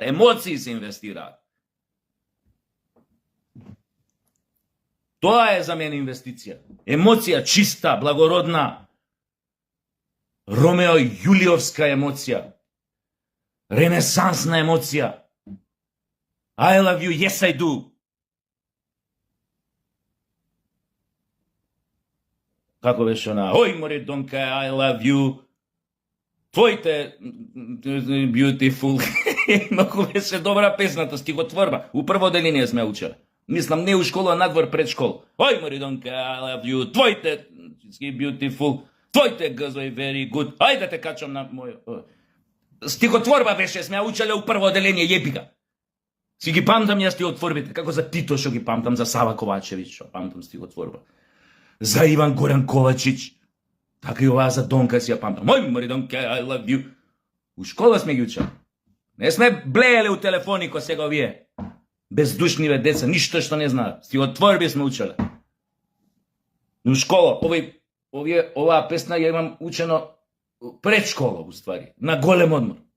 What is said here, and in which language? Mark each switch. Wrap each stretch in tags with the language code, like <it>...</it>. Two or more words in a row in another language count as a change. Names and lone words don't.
<mk>Емоции се инвестираат. Тоа е за мене инвестиција. Емоција чиста, благородна, Ромео Јулиовска емоција, ренесансна емоција.</mk> <en>I love you, yes I do.</en> <mk>Како беше она? Ој, море донка,</mk> <en>I love you. Твоите beautiful.</en> <mk>Многу беше добра песната, стихотворба. У прво деление сме учели. Мислам, не у школа, надвор пред школа. Ој, Маридонка,</mk> <en>I love you. Твоите beautiful.</en> <mk>Твоите газој</mk> <en>very good.</en> <mk>Ајде да те качам на мој... Стихотворба беше, сме учеле у прво деление, јепика. Си ги памтам јас стихотворбите, како за Тито што ги памтам, за Сава Ковачевич што памтам стихотворба. За Иван Горан Ковачич. Така и оваа за Донка си ја памтам. Ој, Маридонка,</mk> <en>I love you.</en> <mk>У школа сме ги учели. Не сме блееле у телефони ко сега овие. Бездушниве деца, ништо што не знаат. Стихотворби сме учеле. У школа, оваа песна ја имам учено пред школа, уствари, на голем одмор.</mk>